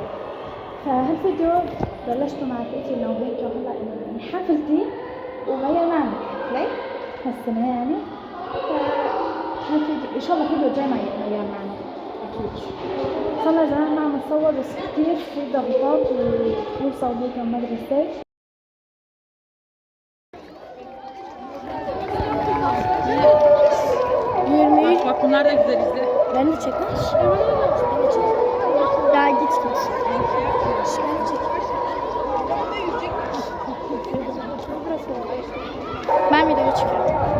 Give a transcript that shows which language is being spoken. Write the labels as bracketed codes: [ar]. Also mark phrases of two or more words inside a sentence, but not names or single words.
[ar] فهالفيديو بلشته مع رفيقتي إنه هيك هلا إنه حفلتي ومريم ما عملت حفلة هالسنة يعني. فهالفيديو إن شاء الله الفيديو الجاي مريم معنا أكيد. صرنا زمان ما عم نصور، بس كتير في ضغوطات ونوصل هيك المدرسة. [tr] Bak bunlar da güzel izle. Ben de çekmiş. Daha gitmiş. Ben video çıkıyorum.